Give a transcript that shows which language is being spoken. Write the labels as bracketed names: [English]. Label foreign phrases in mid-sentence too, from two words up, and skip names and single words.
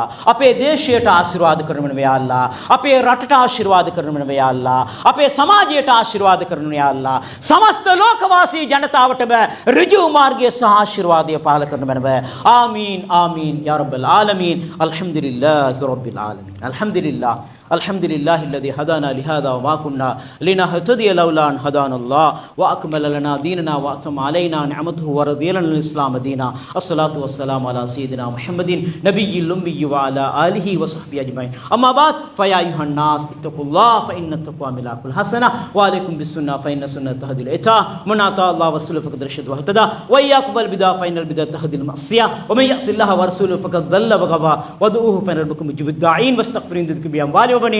[Sinhala] අපේ දේශයට ආශිර්වාද කරනු මැනව [Arabic] يا الله. [Sinhala] අපේ රටට ආශිර්වාද කරනු මැනව [Arabic] يا الله. [Sinhala] අපේ සමාජයට ආශිර්වාද කරනු [Arabic] يا الله. [Sinhala] සමස්ත ලෝකවාසී ජනතාවටම ඍජු මාර්ගයේ සහ ආශිර්වාදය පහල කරනු මැනව. [Arabic] آمين آمين يا رب العالمين. الحمد لله رب العالمين. අල්හම්දුලිල්ලාහ් الحمد لله الذي هدانا لهذا وما كنا لنهتدي لولا أن هدانا الله وأكمل لنا ديننا وأتم علينا نعمته ورضي لنا الإسلام دينا. الصلاة والسلام على سيدنا محمد نبي الأمي وعلى آله وصحبه أجمعين. أما بعد فيا أيها الناس اتقوا الله فإن التقوى ملاك الحسنة وعليكم بالسنة فإن السنة تهدي الإطاعة ومن أطاع الله ورسوله فقد رشد واهتدى وإياكم بالبدع فإن البدع تهدي المعصية ومن يعص الله ورسوله فقد ضل وغوى ودعوه فإن ربكم يجيب الداعين واستغفروا ذنوبكم بأموالكم وبنين.